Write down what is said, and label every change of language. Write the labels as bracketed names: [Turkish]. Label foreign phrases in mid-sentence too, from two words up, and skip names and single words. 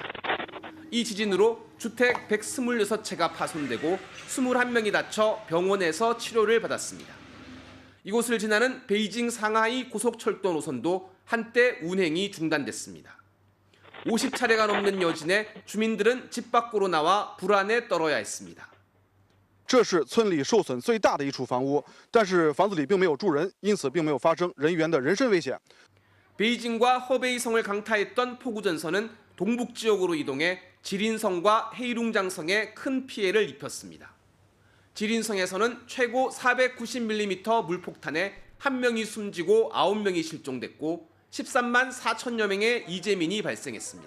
[Korean] 이 지진으로 주택 126채가 파손되고 21명이 다쳐 병원에서 치료를 받았습니다. 이곳을 지나는 베이징 상하이 고속철도 노선도 한때 운행이 중단됐습니다. 50차례가 넘는 여진에 주민들은 집 밖으로 나와 불안에 떨어야 했습니다. [Chinese] 这是村里受损最大的一处房屋，但是房子里并没有住人，因此并没有发生人员的人身危险。 [Korean] 베이징과 허베이성을 강타했던 폭우전선은 동북 지역으로 이동해 지린성과 헤이룽장성에 큰 피해를 입혔습니다. 지린성에서는 최고 490mm 물폭탄에 1명이 숨지고 9명이 실종됐고 13만 4천여 명의 이재민이 발생했습니다.